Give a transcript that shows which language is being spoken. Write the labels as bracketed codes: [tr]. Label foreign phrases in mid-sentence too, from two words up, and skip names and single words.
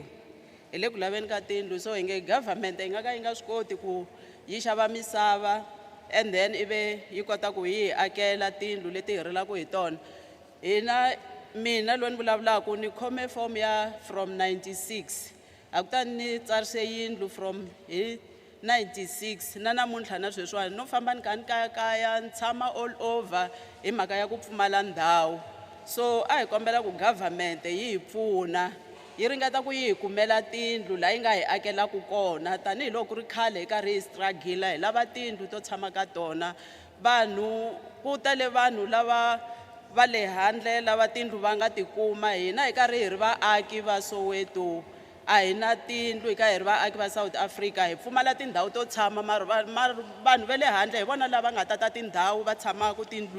[ts] Hi le ku laveni ka tindlu, so hi nge government yi nga ka yi nga swi koti ku yi xava misava [en] and then [ts] ibe yi kota ku yi akela tindlu leti hi rilaka hi tona. Hina mina lo ni vulavulaka ni khome form ya from 96. Akutani ni tsarise yindlu from 96 na namuntlha na sweswiwani no famba ni kha ni kayakaya ni tshama [en] all over [ts] hi mhaka ya ku pfumala ndhawu. So a hi kombela ku government yi hi pfuna yi ringeta ku yi hi kumela tindlu laha yi nga hi akelaka kona tanihiloko ri khale hi karhi hi struggle hi lava tindlu to tshama ka tona. Vanhu ku tale vanhu lava va le handle lava tindlu va nga tikuma, hina hi karhi hi ri vaaki va Soweto a hi na tindlu, hi karhi hi ri vaaki va South Africa hi pfumala tindhawu to tshama mara vanhu va le handle hi vona lava nga tata tindhawu va tshamaka tindlwini.